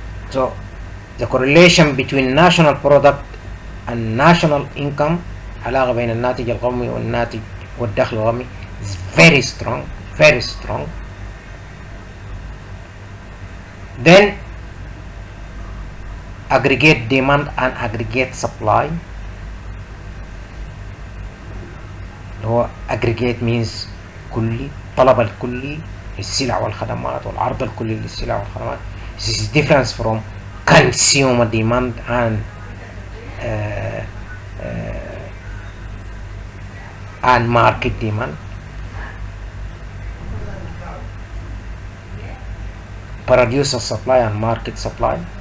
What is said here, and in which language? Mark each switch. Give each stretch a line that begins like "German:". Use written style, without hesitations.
English: So the correlation between national product and national income
Arabic: علاقة بين الناتج القومي والناتج والدخل القومي
English: is very strong, very strong. Then aggregate demand and aggregate supply.
Arabic: هو
English: aggregate means
Arabic: كلي، طلب الكلي للسلع والخدمات والعرض الكلي للسلع والخدمات.
English: This is different from consumer demand and market demand. Producer supply and market supply.